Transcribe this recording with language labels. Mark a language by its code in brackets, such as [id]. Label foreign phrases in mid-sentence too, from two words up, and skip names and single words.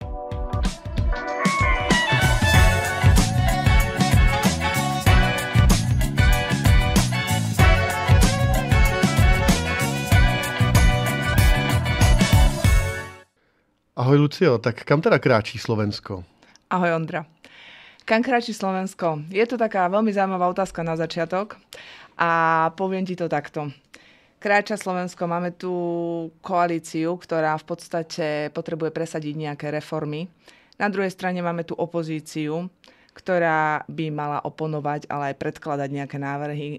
[cs] Ahoj Lucio, tak kam teda kráčí Slovensko? [sk] Ahoj Ondra. Kam kráčí Slovensko? Je to taká veľmi zaujímavá otázka na začiatok a poviem ti to takto. Kráča Slovensko, máme tu koalíciu, ktorá v podstate potrebuje presadiť nejaké reformy. Na druhej strane máme tu opozíciu, ktorá by mala oponovať, ale aj predkladať nejaké návrhy.